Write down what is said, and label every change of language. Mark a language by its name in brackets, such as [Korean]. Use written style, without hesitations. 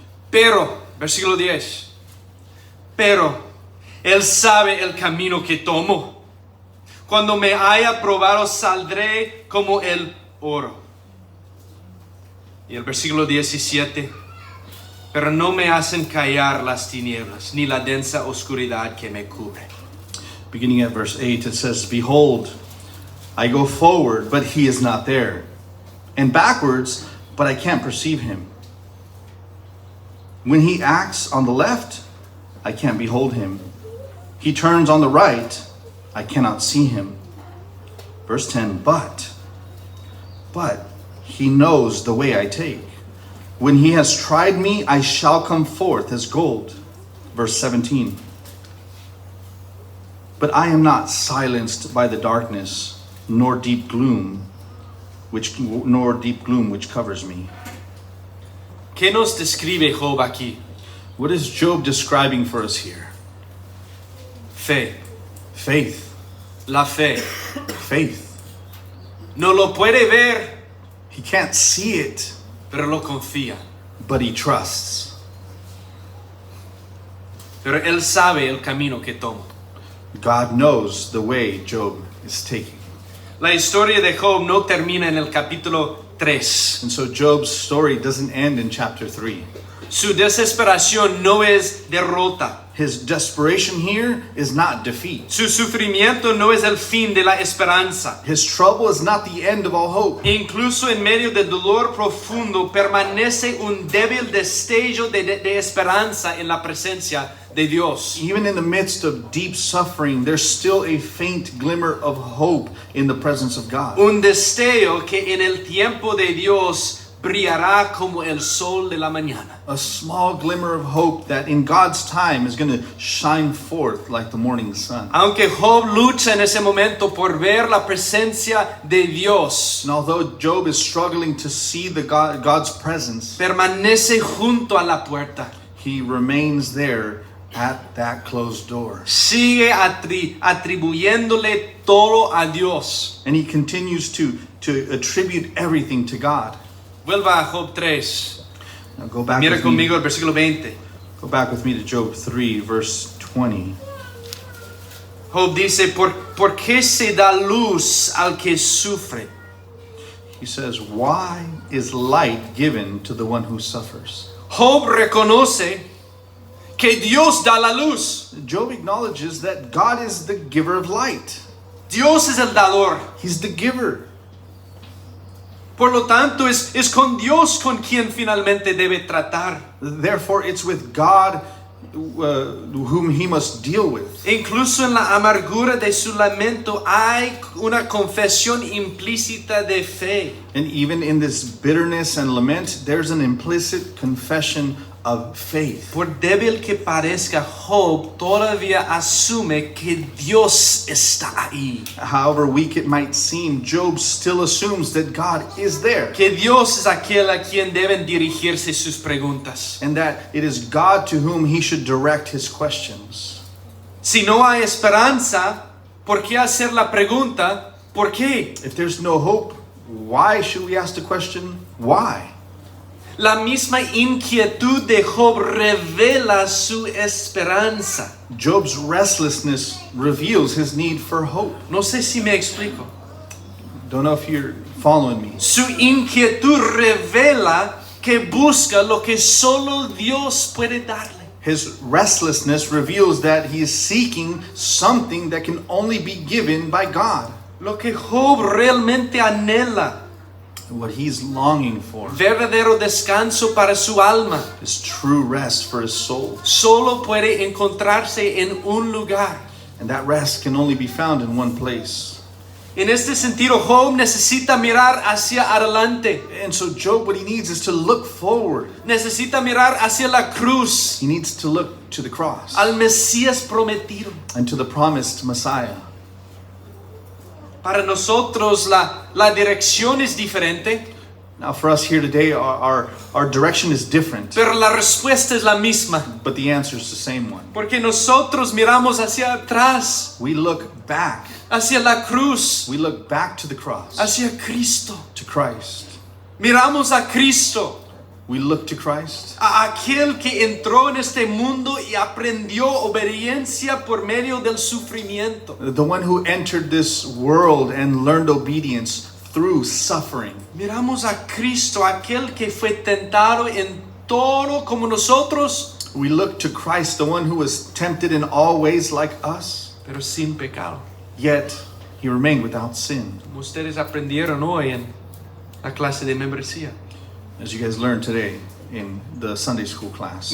[Spanish] Pero, versículo 10, pero Él sabe el camino que tomo. Cuando me haya probado, saldré como el oro. Y el versículo 17, pero no me hacen callar las tinieblas, ni la densa oscuridad que me cubre. [English] Beginning at verse 8, it says, Behold, I go forward, but he is not there, and backwards, but I can't perceive him. When he acts on the left, I can't behold him. He turns on the right, I cannot see him. Verse 10, but he knows the way I take. When he has tried me, I shall come forth as gold. Verse 17, but I am not silenced by the darkness, nor deep gloom which covers me. [Spanish] ¿Qué nos describe Job aquí? [English] What is Job describing for us here? [Spanish] Fe. [English] Faith. [Spanish] La fe. [English] Faith. [Spanish] No lo puede ver, [English] He can't see it, [Spanish] pero lo confía. [English] but he trusts. [Spanish] Pero Él sabe el camino que toma. [English] God knows the way Job is taking. [Spanish] La historia de Job no termina en el capítulo 3. [English] And so Job's story doesn't end in chapter 3. [Spanish] Su desesperación no es derrota. [English] His desperation here is not defeat. [Spanish] Su sufrimiento no es el fin de la esperanza. [English] His trouble is not the end of all hope. [Spanish] Incluso en medio del dolor profundo permanece un débil destello de esperanza en la presencia de Dios. [English] Even in the midst of deep suffering, there's still a faint glimmer of hope in the presence of God. [Spanish] Un destello que en el tiempo de Dios brillará como el sol de la mañana. [English] A small glimmer of hope that in God's time is going to shine forth like the morning sun. [Spanish] Aunque Job lucha en ese momento por ver la presencia de Dios, [English] And although Job is struggling to see God's presence, [Spanish] permanece junto a la puerta. [English] he remains there at that closed door. [Spanish] Sigue atribuyéndole todo a Dios. [English] And he continues to attribute everything to God. [Spanish] Vuelva a Job 3. [English] Now go back [Spanish] Mira [English] with me. [Spanish] conmigo el versículo 20. [English] Go back with me to Job 3, verse 20. [Spanish] Job dice, ¿por qué se da luz al que sufre? [English] He says, why is light given to the one who suffers? [Spanish] Job reconoce que Dios da la luz. [English] Job acknowledges that God is the giver of light. [Spanish] Dios es el dador. [English] He's the giver. [Spanish] Por lo tanto, es con Dios con quien finalmente debe tratar. [English] Therefore, it's with God whom he must deal with. [Spanish] Incluso en la amargura de su lamento hay una confesión implícita de fe. [English] And even in this bitterness and lament, there's an implicit confession of faith. [Spanish] Por débil que parezca, Job todavía asume que Dios está ahí. [English] However weak it might seem, Job still assumes that God is there. [Spanish] Que Dios es aquel a quien deben dirigirse sus preguntas. [English] And that it is God to whom he should direct his questions. [Spanish] Si no hay esperanza, ¿por qué hacer la pregunta? ¿Por qué? [English] If there's no hope, why should we ask the question, why? [Spanish] La misma inquietud de Job revela su esperanza. [English] Job's restlessness reveals his need for hope. [Spanish] No sé si me explico. [English] Don't know if you're following me. [Spanish] Su inquietud revela que busca lo que solo Dios puede darle. [English] His restlessness reveals that he is seeking something that can only be given by God. [Spanish] Lo que Job realmente anhela. [English] What he's longing for [Spanish] Verdadero descanso para su alma. [English] is true rest for his soul. [Spanish] Solo puede encontrarse en un lugar. [English] And that rest can only be found in one place. [Spanish] En este sentido, Job necesita mirar hacia adelante. [English] And so Job, what he needs is to look forward. [Spanish] Necesita mirar hacia la cruz, [English] He needs to look to the cross [Spanish] al Mesías prometido. [English] and to the promised Messiah. [Spanish] Para nosotros la dirección es diferente, [English] Now for us here today, our direction is different, [Spanish] pero la respuesta es la misma. [English] but the answer is the same one. [Spanish] Porque nosotros miramos hacia atrás, [English] We look back. [Spanish] hacia la cruz, [English] We look back to the cross, [Spanish] hacia Cristo. [English] to Christ. [Spanish] Miramos a Cristo, [English] We look to Christ, [Spanish] a aquel que entró en este mundo y aprendió obediencia por medio del sufrimiento. [English] the one who entered this world and learned obedience through suffering. [Spanish] Miramos a Cristo, aquel que fue tentado en todo como nosotros, [English] We look to Christ, the one who was tempted in all ways like us, [Spanish] pero sin pecado. [English] yet he remained without sin. [Spanish] Como ustedes aprendieron hoy en la clase de membresía. [English] As you guys learned today in the Sunday school class.